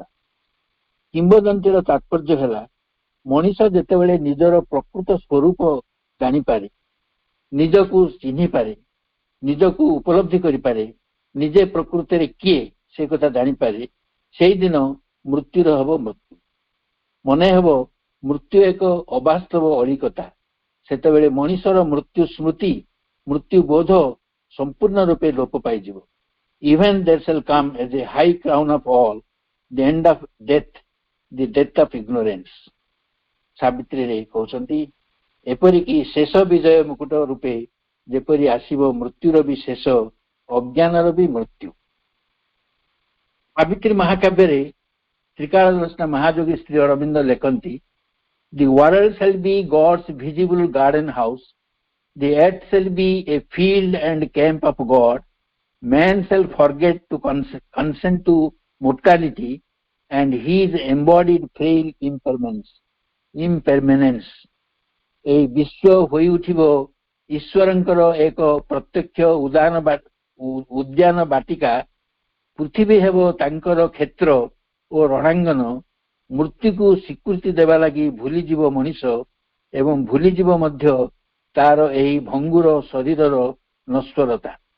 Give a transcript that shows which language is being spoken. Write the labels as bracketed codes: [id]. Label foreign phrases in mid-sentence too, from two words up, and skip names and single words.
[or] କିମ୍ବଦନ୍ତୀର ତାତ୍ପର୍ଯ୍ୟ ହେଲା, ମଣିଷ ଯେତେବେଳେ ନିଜର ପ୍ରକୃତ ସ୍ୱରୂପ ଜାଣିପାରେ, ନିଜକୁ ଚିହ୍ନିପାରେ, ନିଜକୁ ଉପଲବ୍ଧି କରିପାରେ, ନିଜେ ପ୍ରକୃତରେ କିଏ ସେ କଥା ଜାଣିପାରେ, ସେଇଦିନ ମୃତ୍ୟୁର ହେବ ମୃତ୍ୟୁ। ମନେ ହେବ ମୃତ୍ୟୁ ଏକ ଅବାସ୍ତବ ଅଳିକତା। ସେତେବେଳେ ମଣିଷର ମୃତ୍ୟୁ ସ୍ମୃତି, ମୃତ୍ୟୁ ବୋଧ ସମ୍ପୂର୍ଣ୍ଣ ରୂପେ ଲୋପ ପାଇଯିବ। [en] Even there shall come as a high crown of all the end of death, the death of ignorance। [or] ସାବିତ୍ରୀରେ କହୁଛନ୍ତି, ଏପରିକି ଶେଷ ବିଜୟ ମୁକୁଟ ରୂପେ ଯେପରି ଆସିବ ମୃତ୍ୟୁର ବି ଶେଷ, ଅଜ୍ଞାନର ବି ମୃତ୍ୟୁ। ସାବିତ୍ରୀ ମହାକାବ୍ୟରେ ତ୍ରିକାଳଦର୍ଶନ ମହାଯୋଗୀ ଶ୍ରୀ ଅରବିନ୍ଦ ଲେଖନ୍ତି, [en] The world shall be God's visible garden house, the earth shall be a field and camp of God, man shall forget to consent to mortality and his embodied frail impermanence। [or] ଏହି ବିଶ୍ୱ ହୋଇ ଉଠିବ ଈଶ୍ୱରଙ୍କର ଏକ ପ୍ରତ୍ୟକ୍ଷ ଉଦ୍ୟାନ ବାଟିକା, ପୃଥିବୀ ହେବ ତାଙ୍କର କ୍ଷେତ୍ର ଓ ରଣାଙ୍ଗନ। ମୃତ୍ୟୁକୁ ସ୍ୱୀକୃତି ଦେବା ଲାଗି ଭୁଲିଯିବ ମଣିଷ ଏବଂ ଭୁଲିଯିବ ମଧ୍ୟ ତାର ଏହି ଭଙ୍ଗୁର ଶରୀରର ନଶ୍ୱରତା।